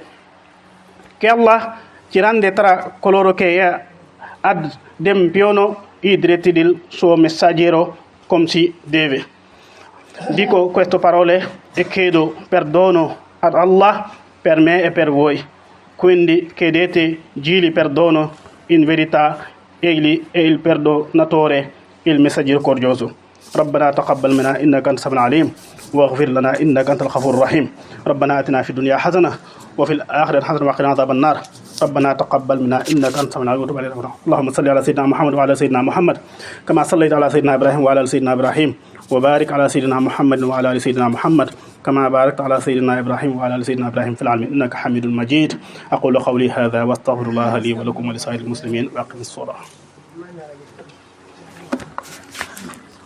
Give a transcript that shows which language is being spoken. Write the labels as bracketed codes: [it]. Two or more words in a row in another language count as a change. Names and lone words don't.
[it] Che Allah ci rende tra coloro che adempiono i diritti del suo messaggero come si deve. Dico queste parole e chiedo perdono ad Allah per me e per voi. Quindi chiedete gli perdono, in verità egli è il perdonatore, il messaggero coraggioso. [ar] ربنا تقبل منا إنك أنت السميع العليم واغفر لنا إنك أنت الغفور الرحيم ربنا آتنا في الدنيا حسنة وفي الآخرة حسنة وقنا عذاب النار ربنا تقبل منا إنك أنت السميع العليم وتب علينا اللهم صل على سيدنا محمد وعلى سيدنا محمد كما صليت على سيدنا إبراهيم وعلى سيدنا إبراهيم وبارك على سيدنا محمد وعلى آل سيدنا محمد كما باركت على سيدنا إبراهيم وعلى آل سيدنا إبراهيم في العالمين إنك حميد مجيد أقول قولي هذا واستغفر الله لي ولكم ولسائر المسلمين وأقم الصلاة